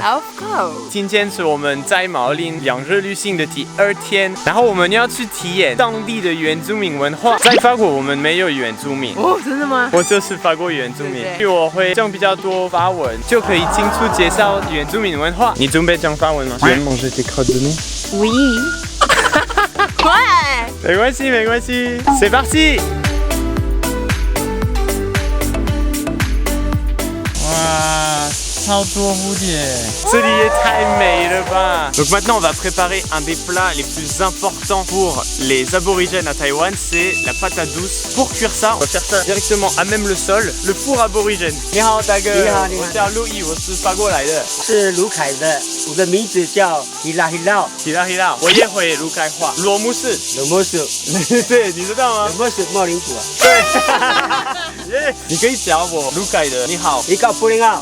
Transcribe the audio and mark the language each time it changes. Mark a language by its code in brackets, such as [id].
[en] Of course。 [zh] 今天是我们在毛林2日旅行的第2天，然后我们要去体验当地的原住民文化。在法国我们没有原住民。哦，真的吗？我就是法国原住民，对对因为我会讲比较多法文，就可以清楚介绍原住民文化。你准备讲法文吗？ [fr] Tu aimes manger tes crottes de nez? Oui。 ouais。 [zh] 没关系，没关系。 [fr] C'est parti。 [zh] 哇，超多蝴蝶，这里也太美了吧 [fr] Donc maintenant on va préparer un des plats les plus importants pour les aborigènes à Taïwan, c'est la patate douce. Pour cuire ça, on va faire ça directement à même le sol, le four aborigène. [zh] 你好，大哥。你好，你好。我叫路易，我是法国来的。是卢凯的，我的名字叫希拉希拉。希拉希拉，我也会卢凯话。罗姆斯，罗姆斯，对，你知道吗？罗姆斯茂林谷啊。对，你可以教我卢凯的你好。一个布林奥，